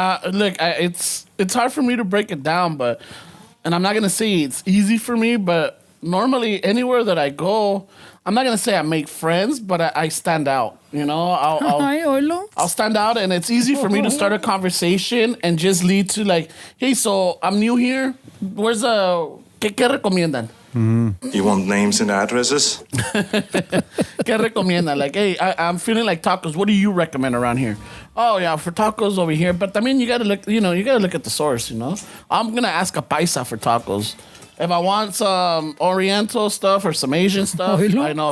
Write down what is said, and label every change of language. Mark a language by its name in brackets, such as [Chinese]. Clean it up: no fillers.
[English] Look, it's hard for me to break it down, and I'm not going to say it's easy for me, but normally anywhere that I go, I'm not gonna say I make friends, but I stand out. You know, I'll stand out, and it's easy for me to start a conversation and just lead to, like, hey, so I'm new here. Where's [Spanish] ¿qué recomiendan? [English] You want names and addresses? [Spanish] ¿Qué recomiendan? [English] Like, hey, I'm feeling like tacos. What do you recommend around here? Oh yeah, for tacos over here. But I mean, you gotta look at the source. You know, I'm gonna ask a paisa for tacos. If I want some Oriental stuff or some Asian stuff, I know.